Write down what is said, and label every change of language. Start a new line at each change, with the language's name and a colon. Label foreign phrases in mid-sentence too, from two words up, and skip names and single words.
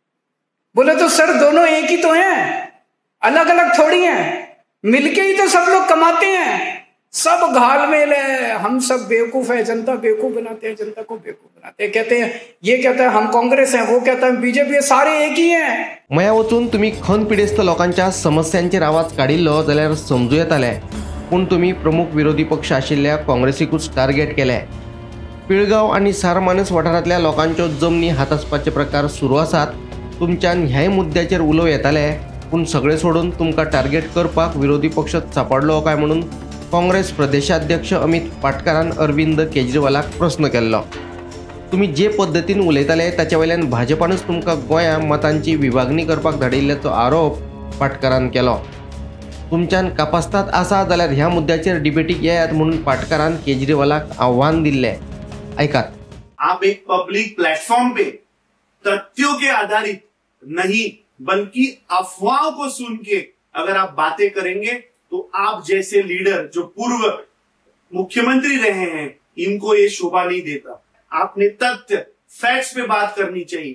Hindi: बोले तो सर दोनों एक ही तो हैं, अलग अलग थोड़ी हैं, मिलके ही तो सब लोग कमाते हैं। सब घालमेल है, हम सब बेवकूफ है, जनता बेवकूफ बनाते हैं, जनता को बेवकूफ बनाते हैं। कहते हैं, ये कहता है हम कांग्रेस हैं, वो कहता है बीजेपी है, सारे एक ही हैं।
Konkani: मया वचून तुम्ही खण पिडेस्त लोकांच्या समस्यांचेर आवाज काडिल्लो जाल्यार समजू येताले, पूण तुम्ही प्रमुख विरोधी पक्ष आशिल्ल्या काँग्रेसीकूच टार्गेट केले। पिळगांव आणि सारमानस वाठारांतल्या लोकांच्यो जमनी हातासपाचे प्रकार सुरू आसात। तुमच्यान ह्याय मुद्द्याचेर उलोव येताले, पूण सगळे सोडून तुमकां टार्गेट करपाक विरोधी पक्ष सापडलो काय म्हणून काँग्रेस प्रदेशाध्यक्ष अमित पाटकरान अरविंद केजरीवालाक प्रश्न केल्लो। तुम्ही जे पद्धतीन उलयताले ताचे वयल्यान भाजपानूच तुमकां गोंया मतांची विभागणी करपाक धाडिल्ल्याचो आरोप पाटकरान केलो। तुमच्यान कापास्ताद आसा जाल्यार ह्या मुद्द्याचेर डिबेटीक येयात म्हणून पाटकरान केजरीवालाक आव्हान दिल्ले। ऐकात।
Hindi: आप एक
English: public platform
Hindi: पे तथ्यों के आधारित नहीं बल्कि अफवाहों को सुन के अगर आप बातें करेंगे तो आप जैसे लीडर जो पूर्व मुख्यमंत्री रहे हैं इनको ये शोभा नहीं देता। आपने तथ्य फैक्ट्स पे बात करनी चाहिए।